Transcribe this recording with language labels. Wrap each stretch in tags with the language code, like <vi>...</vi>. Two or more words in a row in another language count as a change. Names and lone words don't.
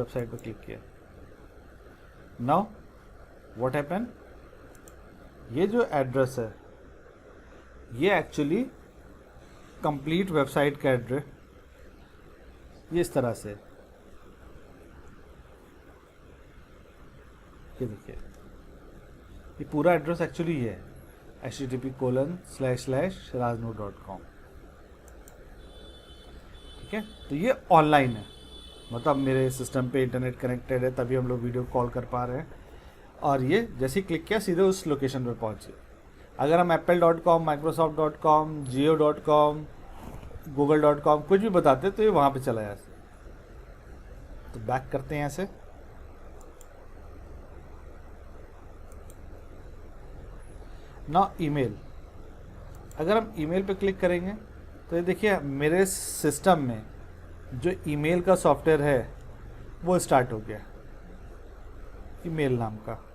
<hi>वेबसाइट पर क्लिक किया,</hi> <en>now what happen,</en> <hi>ये जो एड्रेस है ये</hi> <en>actually complete website</en> <hi>का एड्रेस ये इस तरह से, ये देखिए ये पूरा</hi> <en>address actually</en> <hi>ये है http://rajnoor.com। ठीक है, तो ये ऑनलाइन है, मतलब मेरे सिस्टम पे</hi> <en>internet connected</en> <hi>है, तभी हम लोग</hi> <en>video call</en> <hi>कर पा रहे हैं। और ये जैसे ही क्लिक किया सीधे उस लोकेशन पर पहुंचे। अगर हम apple.com, microsoft.com, jio.com, google.com कुछ भी बताते तो ये वहाँ पे चला जाता। तो बैक करते हैं ऐसे, ना ईमेल। अगर हम ईमेल पे क्लिक करेंगे तो ये देखिए मेरे सिस्टम में जो ईमेल का सॉफ्टवेयर है वो स्टार्ट हो गया, ईमेल नाम का।</hi>